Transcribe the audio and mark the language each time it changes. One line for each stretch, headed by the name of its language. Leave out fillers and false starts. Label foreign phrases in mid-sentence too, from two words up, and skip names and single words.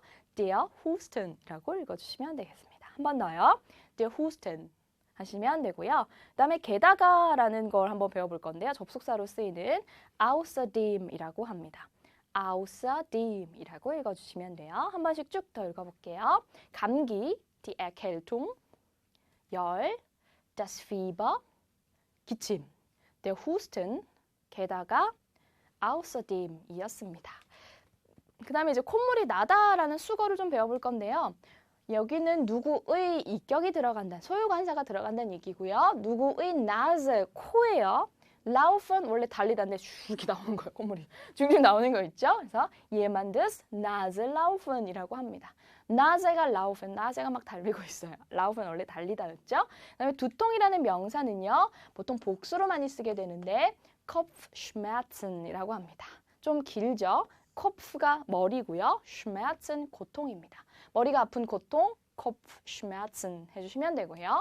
German: Der Husten
Korean: 이라고 읽어주시면 되겠습니다. 한 번 더요.
German: Der Husten
Korean: 하시면 되고요. 그 다음에 게다가라는 걸 한번 배워볼 건데요. 접속사로 쓰이는 außerdem이라고 합니다. außerdem이라고 읽어주시면 돼요. 한 번씩 쭉 더 읽어볼게요. 감기,
German: die Erkältung, 열, das Fieber, 기침, der Husten,
Korean: 게다가 außerdem이었습니다. 그 다음에 이제 콧물이 나다라는 수거를 좀 배워볼 건데요. 여기는 누구의 이격이 들어간다, 소유관사가 들어간다는 얘기고요. 누구의 Nase, 코예요. laufen 원래 달리다인데 이렇게 나오는 거예요. 콧물이 중중 나오는 거 있죠. 그래서
German: jemandes Nase laufen
Korean: 이라고 합니다.
German: Nase가 laufen,
Korean: Nase가 막 달리고 있어요. laufen 원래 달리다였죠. 그다음에 두통이라는 명사는요. 보통 복수로 많이 쓰게 되는데 Kopfschmerzen이라고 합니다. 좀 길죠. Kopf가 머리고요. Schmerzen 고통입니다. 머리가 아픈 고통. Kopfschmerzen 해주시면 되고요.